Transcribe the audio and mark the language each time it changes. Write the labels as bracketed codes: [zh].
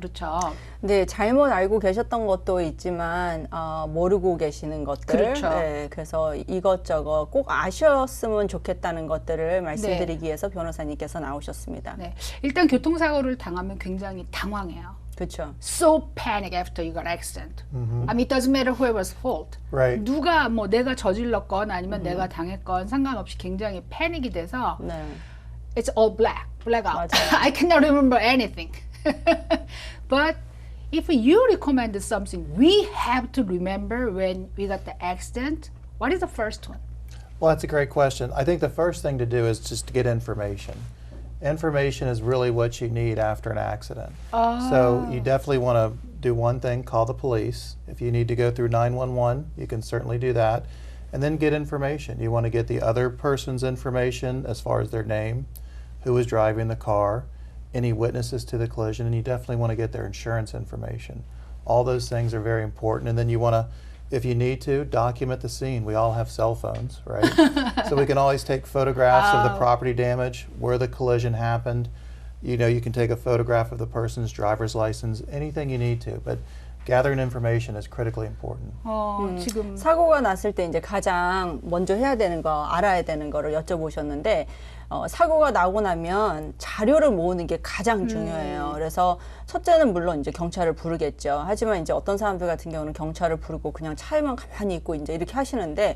[ko] 그렇죠? 네, 잘못 알고 계셨던 것도 있지만 모르고 계시는 것들. 그렇죠. 네, 그래서 이것저것 꼭 아셨으면 좋겠다는 것들을 말씀드리기 위해서 변호사님께서 나오셨습니다. 네. 일단 교통사고를 당하면 굉장히 당황해요. 그렇죠. [en] So panic after you got accident. I mean, it doesn't matter who it was fault. Right. [ko] 누가 뭐 내가 저질렀건 아니면 내가 당했건 상관없이 굉장히 패닉이 돼서 네. [en] It's all black out. [ko] 맞아요. [en] I cannot remember anything. But if you recommend something we have to remember when we got the accident, what is the first one? Well, that's a great question. I think the first thing to do is just to get information. Information is really what you need after an accident. So you definitely want to do one thing, call the police. If you need to go through 911, you can certainly do that. And then get information. You want to get the other person's information as far as their name, who was driving the car, any witnesses to the collision, and you definitely want to get their insurance information. All those things are very important. And then you want to, if you need to, document the scene. We all have cell phones, right? So we can always take photographs of the property damage, where the collision happened. You know, you can take a photograph of the person's driver's license, anything you need to. But gathering information is critically important. [ko] 지금 사고가 났을 때 이제 가장 먼저 해야 되는 거, 알아야 되는 거를 여쭤보셨는데, 사고가 나고 나면 자료를 모으는 게 가장 중요해요. 그래서 첫째는 물론 이제 경찰을 부르겠죠. 하지만 이제 어떤 사람들 같은 경우는 경찰을 부르고 그냥 차에만 가만히 있고 이제 이렇게 하시는데,